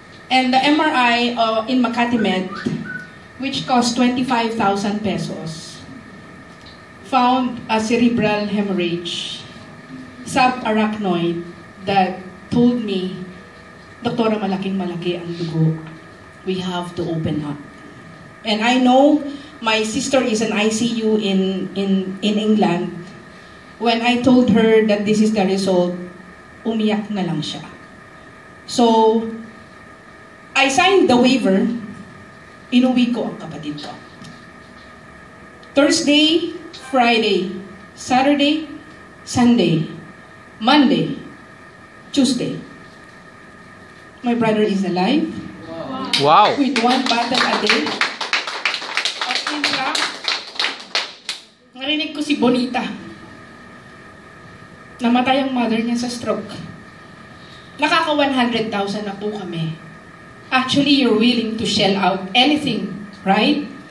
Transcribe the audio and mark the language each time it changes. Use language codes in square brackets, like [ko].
[en] And the MRI in Makati Med, which cost 25,000 pesos, found a cerebral hemorrhage, subarachnoid, that told me, [tl] Doktora, malaking-malaki ang dugo. [en] We have to open up. And I know my sister is an ICU in England. When I told her that this is the result, [tl] umiyak na lang siya. [en] So, I signed the waiver, [tl] inuwi ko ang kapatid ko. [en] Thursday, Friday, Saturday, Sunday, Monday, Tuesday. My brother is alive. Wow! With 1 bottle a day of Intra. [tl] Narinig ko si Bonita. Namatay ang mother niya sa stroke. Nakaka 100,000 na po kami. [en] Actually, you're willing to shell out anything, right?